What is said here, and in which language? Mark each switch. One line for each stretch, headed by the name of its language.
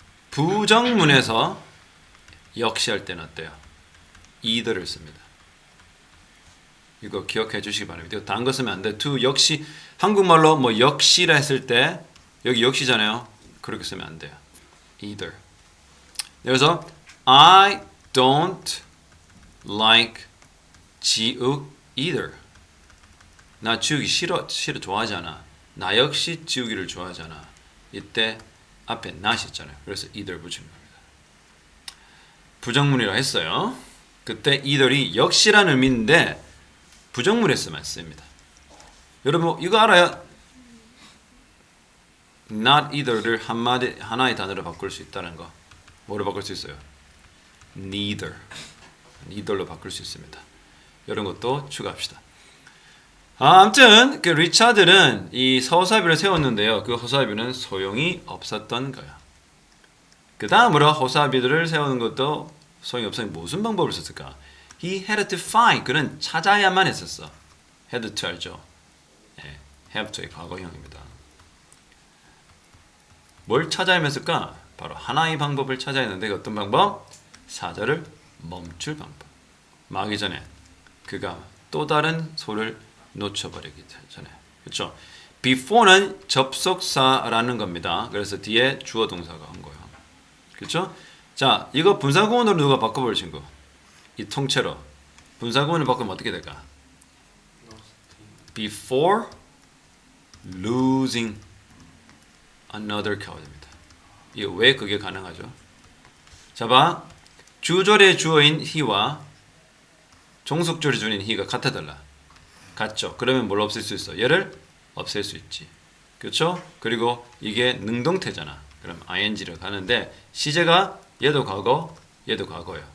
Korean: 부정문에서 역시 할 때는 어때요? either를 씁니다. 이거 기억해 주시기 바랍니다. 이거 다른 거 쓰면 안 돼. to 역시 한국말로 뭐 역시라 했을 때 여기 역시잖아요. 그렇게 쓰면 안 돼요. either. 그래서
English: I don't like 지욱 either.
Korean: 나 지우기 싫어 좋아하지 않아. 나 역시 지우기를 좋아하지 않아. 이때 앞에 not이 있잖아요. 그래서 either 붙이는 겁니다. 부정문이라 했어요. 그때 either이 역시라는 의미인데 부정문에서만 씁니다. 여러분 이거 알아요? not either를 하나의 단어로 바꿀 수 있다는 거. 뭐로 바꿀 수 있어요? neither. neither로 바꿀 수 있습니다. 이런 것도 추가합시다. 아무튼 그 리차드는 이 허수아비를 세웠는데요. 그 허수아비는 소용이 없었던 거야. 그 다음으로 허수아비들을 세우는 것도 소용이 없으니 무슨 방법을 썼을까?
English: He had to find.
Korean: 그는 찾아야만 했었어. had to 알죠? have to의 과거형입니다. 뭘 찾아야 했을까? 바로 하나의 방법을 찾아야 했는데 어떤 방법? 사자를 멈출 방법. 마기 전에 그가 또 다른 소를 놓쳐버리기 전에. 그렇죠? before는 접속사라는 겁니다. 그래서 뒤에 주어 동사가 온 거예요. 그렇죠? 자, 이거 분사구문으로 누가 바꿔볼 친구? 이 통째로 분사구문을 바꾸면 어떻게 될까?
English: Before losing another cow입니다.
Korean: 이거 왜 그게 가능하죠? 자, 봐. 주절의 주어인 he와 종속절의 주어인 he가 같아달라. 같죠? 그러면 뭘 없앨 수 있어? 얘를 없앨 수 있지. 그렇죠? 그리고 이게 능동태잖아. 그럼 ing로 가는데 시제가 얘도 과거, 얘도 과거예요.